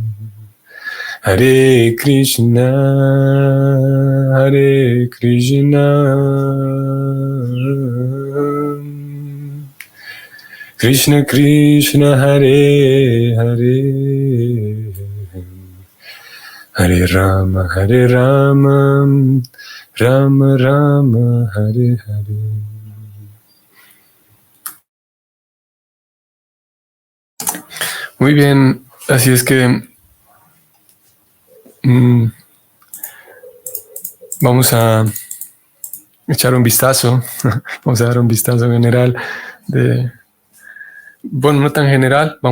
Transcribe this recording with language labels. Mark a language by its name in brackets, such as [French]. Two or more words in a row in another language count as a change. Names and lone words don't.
[Sanskrit] हरे कृष्ण हरे कृष्ण कृष्ण कृष्ण हरे हरे हरे राम राम राम हरे हरे. [Spanish] Muy bien, así es que vamos a echar un vistazo, vamos a dar un vistazo general bueno, no tan general, vamos